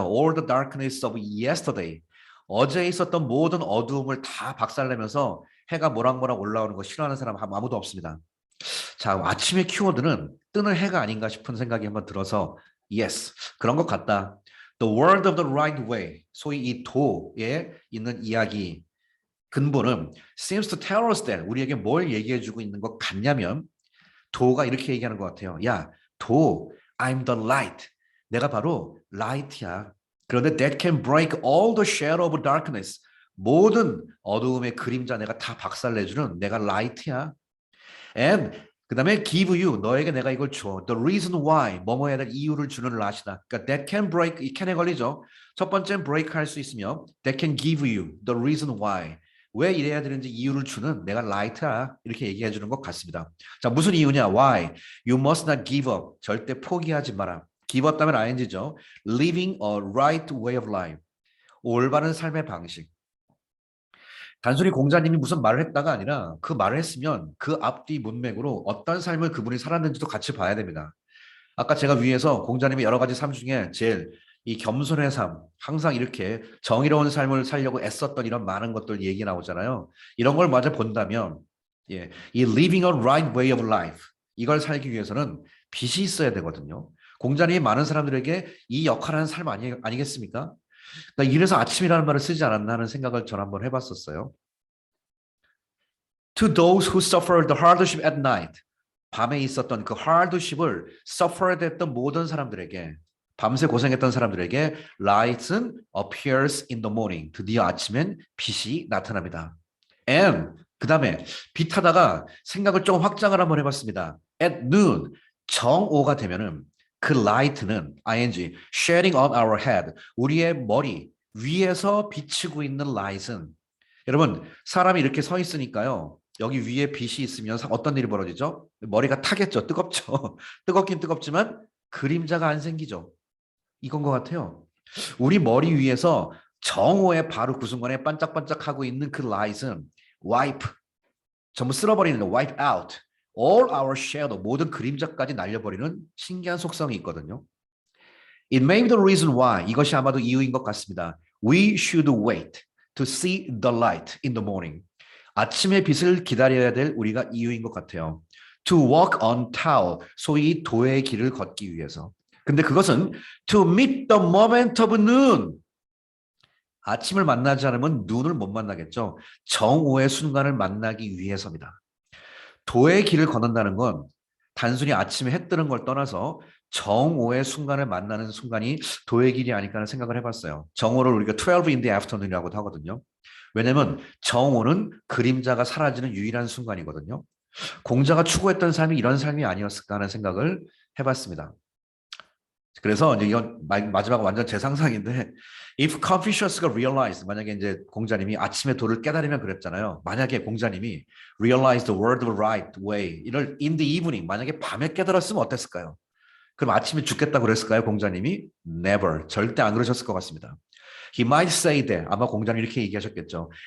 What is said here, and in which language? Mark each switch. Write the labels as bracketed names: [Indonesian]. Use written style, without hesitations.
[English] All the darkness of yesterday. [Korean] 어제 있었던 모든 어두움을 다 박살내면서 해가 모락모락 올라오는 거 싫어하는 사람 아무도 없습니다. 자, 아침의 키워드는 뜨는 해가 아닌가 싶은 생각이 한번 들어서 yes, 그런 것 같다. [English] The word of the right way, [Korean] 소위 이 도에 있는 이야기 근본은 [English] seems to tell us that [Korean] 우리에게 뭘 얘기해주고 있는 것 같냐면 도가 이렇게 얘기하는 것 같아요. 야, 도, [English] I'm the light. [Korean] 내가 바로 light야. [English] 그런데 that can break all the shadow of darkness. [Korean] 모든 어두움의 그림자 내가 다 박살내주는 내가 light야. And 그 다음에 [English] give you, [Korean] 너에게 내가 이걸 줘. [English] The reason why, [Korean] 뭐뭐 해야 될 이유를 주는 lat이다. 그러니까 that can break, 이 can에 걸리죠. 첫 번째는 break 할 수 있으며 [English] that can give you the reason why. [Korean] 왜 이래야 되는지 이유를 주는 내가 light야. 이렇게 얘기해 주는 것 같습니다. 자, 무슨 이유냐? [English] Why? You must not give up. [Korean] 절대 포기하지 마라. [English] give up 다면 ing죠. Living a right way of life. [Korean] 올바른 삶의 방식. 단순히 공자님이 무슨 말을 했다가 아니라 그 말을 했으면 그 앞뒤 문맥으로 어떤 삶을 그분이 살았는지도 같이 봐야 됩니다. 아까 제가 위에서 공자님의 여러 가지 삶 중에 제일 이 겸손의 삶, 항상 이렇게 정의로운 삶을 살려고 애썼던 이런 많은 것들 얘기 나오잖아요. 이런 걸 마저 본다면 이 [English] living a right way of life [Korean] 이걸 살기 위해서는 빚이 있어야 되거든요. 공자님이 많은 사람들에게 이 역할을 하는 삶 아니겠습니까? 그러니까 이래서 아침이라는 말을 쓰지 않았나 하는 생각을 전 한번 해봤었어요. [English] To those who suffer the hardship at night. [Korean] 밤에 있었던 그 hardship을 suffered 했던 모든 사람들에게 밤새 고생했던 사람들에게 light은 [English] appears in the morning. [Korean] 드디어 아침엔 빛이 나타납니다. And 그 다음에 빛 하다가 생각을 조금 확장을 한번 해봤습니다. At noon 정오가 되면은 그 light는 [English] ing shedding on our head [Korean] 우리의 머리 위에서 비치고 있는 light은 여러분 사람이 이렇게 서 있으니까요. 여기 위에 빛이 있으면 어떤 일이 벌어지죠? 머리가 타겠죠. 뜨겁죠. 뜨겁긴 뜨겁지만 그림자가 안 생기죠. 이건 것 같아요. 우리 머리 위에서 정오에 바로 그 순간에 반짝반짝하고 있는 그 light은 wipe 전부 쓸어버리는 [English] wipe out all our shadow [Korean] 모든 그림자까지 날려버리는 신기한 속성이 있거든요. [English] It may be the reason why [Korean] 이것이 아마도 이유인 것 같습니다. [English] We should wait to see the light in the morning. [Korean] 아침의 빛을 기다려야 될 우리가 이유인 것 같아요. [English] To walk on towel, [Korean] 소위 도의 길을 걷기 위해서. 근데 그것은 [English] to meet the moment of noon. [Korean] 아침을 만나지 않으면 눈을 못 만나겠죠. 정오의 순간을 만나기 위해서입니다. 도의 길을 걷는다는 건 단순히 아침에 해 뜨는 걸 떠나서 정오의 순간을 만나는 순간이 도의 길이 아닐까 하는 생각을 해봤어요. 정오를 우리가 [English] 12 in the afternoon [Korean] 이라고도 하거든요. 왜냐면 정오는 그림자가 사라지는 유일한 순간이거든요. 공자가 추구했던 삶이 이런 삶이 아니었을까 하는 생각을 해봤습니다. 그래서 이제 이건 마지막 완전 제 상상인데, if Confucius가 realized, 만약에 이제 공자님이 아침에 도를 깨달으면 그랬잖아요. 만약에 공자님이 [English] realize the word the right way, [Korean] 이를 [English] in the evening, [Korean] 만약에 밤에 깨달았으면 어땠을까요? 그럼 아침에 죽겠다고 그랬을까요? 공자님이 never, 절대 안 그러셨을 것 같습니다. [English] He might say that, [Korean] 아마 공자님 이렇게 얘기하셨겠죠.